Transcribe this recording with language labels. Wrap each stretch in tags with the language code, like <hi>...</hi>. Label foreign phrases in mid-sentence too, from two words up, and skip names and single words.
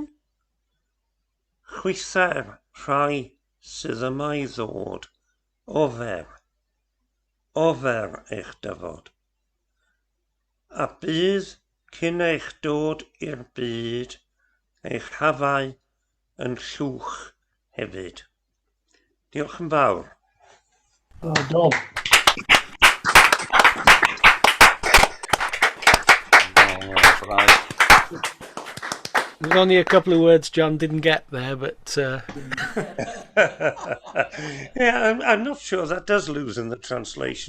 <cy>Chwytha'r rhai sydd yma I ddod, ofer eich dyfod. A bydd cyn eich dod i'r byd, eich hafau yn llwch hefyd. Diolch yn fawr. Dom.</cy> <en>There's only a couple of words John didn't get there, but... Yeah, I'm not sure that does lose in the translation.</en>